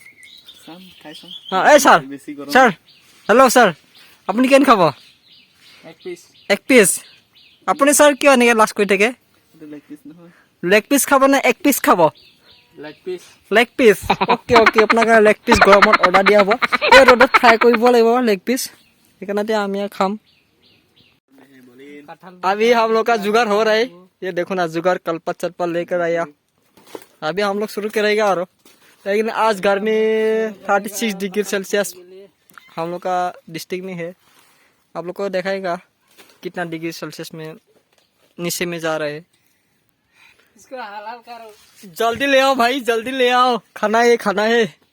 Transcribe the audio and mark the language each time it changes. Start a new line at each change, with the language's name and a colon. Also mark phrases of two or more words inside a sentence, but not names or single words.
Assamese: এই ছাৰ
English: hello sir
Assamese: আপুনি কিমান খাব এক পিচ আপুনি ছাৰ কিয় এনেকৈ লাষ্ট কৰি থাকে
English: leg piece
Assamese: খাব নে এক পিচ খাব
English: leg piece okay
Assamese: আপোনাক
English: leg piece
Assamese: গৰমত অৰ্ডাৰ দিয়া হ'ব এই ৰ'দত ফ্ৰাই কৰিব লাগিব
English: leg piece
Assamese: সেইকাৰণে আমি খাম
Hindi: अभी हम लोग का जुगाड़ हो रहा है ये देखो ना जुगाड़ कल्पा चलपा लेकर आया अभी हम लोग शुरू करेगा और लेकिन आज गर्मी 36
English: degree Celsius
Hindi: हम लोग का डिस्ट्रिक्ट में है आप लोग को दिखाएगा कितना
English: degree Celsius
Hindi: में नीचे में जा रहे हैं इसको हलाल करो जल्दी ले आओ भाई जल्दी ले आओ खाना है